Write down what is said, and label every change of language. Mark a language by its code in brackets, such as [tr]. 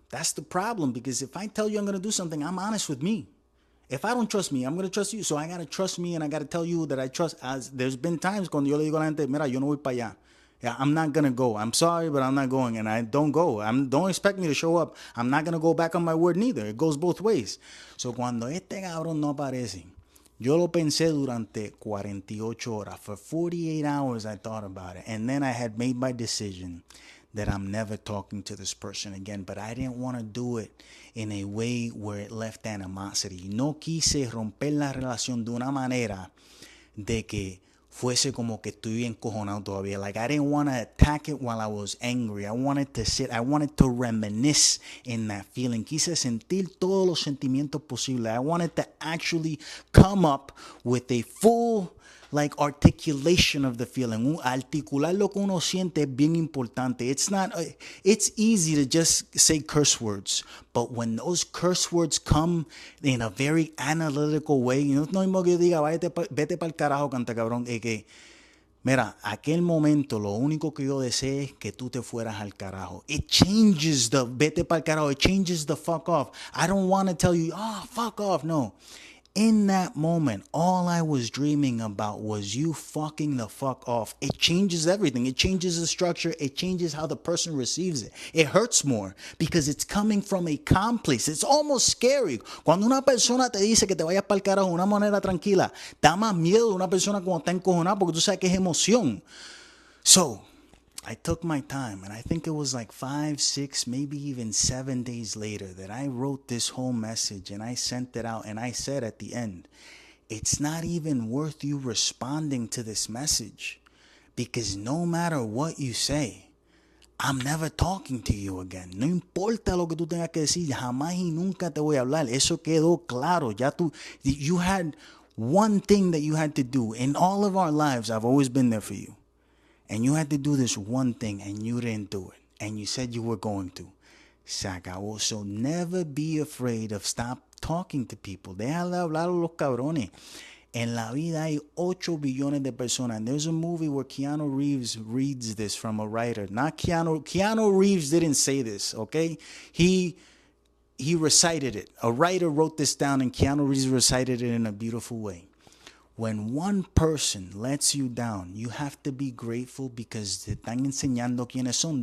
[en] That's the problem because if I tell you I'm going to do something, I'm honest with me. If I don't trust me, I'm going to trust you. So I got to trust me and I got to tell you that I trust. As there's been times [es] cuando yo le digo a la gente, mira, yo no voy para allá. [en] Yeah, I'm not going to go. I'm sorry, but I'm not going. And I don't go. Don't expect me to show up. I'm not going to go back on my word neither. It goes both ways. [es] So cuando este cabrón no aparece, yo lo pensé durante 48 horas. [en] For 48 hours, I thought about it. And then I had made my decision that I'm never talking to this person again. But I didn't want to do it in a way where it left animosity. [es] No quise romper la relación de una manera de que fuese como que estoy encojonado todavía. [en] Like, I didn't want to attack it while I was angry. I wanted to sit. I wanted to reminisce in that feeling. [es] Quise sentir todos los sentimientos posibles. [en] I wanted to actually come up with a full, like, articulation of the feeling. [es] Articular lo que uno siente es bien importante. [en] It's easy to just say curse words, but when those curse words come in a very analytical way, [es] no es lo mismo que yo diga, vete pa'l carajo, canta cabrón, que, mira, aquel momento lo único que yo deseo es que tú te fueras al carajo. [en] It changes the [es] vete pa'l carajo. [en] It changes the fuck off. I don't want to tell you, oh, fuck off. No. In that moment, all I was dreaming about was you fucking the fuck off. It changes everything. It changes the structure. It changes how the person receives it. It hurts more because it's coming from a calm place. It's almost scary. [es] Cuando una persona te dice que te vayas para el carajo de una manera tranquila, da más miedo de una persona cuando está encojonada porque tú sabes que es emoción. [en] So, I took my time, and I think it was like 5, 6, maybe even 7 days later that I wrote this whole message and I sent it out, and I said at the end, it's not even worth you responding to this message because no matter what you say, I'm never talking to you again. [es] No importa lo que tú tengas que decir, jamás y nunca te voy a hablar. Eso quedó claro. [en] You had one thing that you had to do. In all of our lives, I've always been there for you. And you had to do this one thing and you didn't do it. And you said you were going to. [es] Se acabó. [en] So never be afraid of stop talking to people. [es] Déjale hablar a los cabrones. En la vida hay 8 billones de personas. [en] And there's a movie where Keanu Reeves reads this from a writer. Not Keanu Reeves didn't say this, okay? He recited it. A writer wrote this down and Keanu Reeves recited it in a beautiful way. when one person lets you down, you have to be grateful because [es] te están enseñando quiénes son.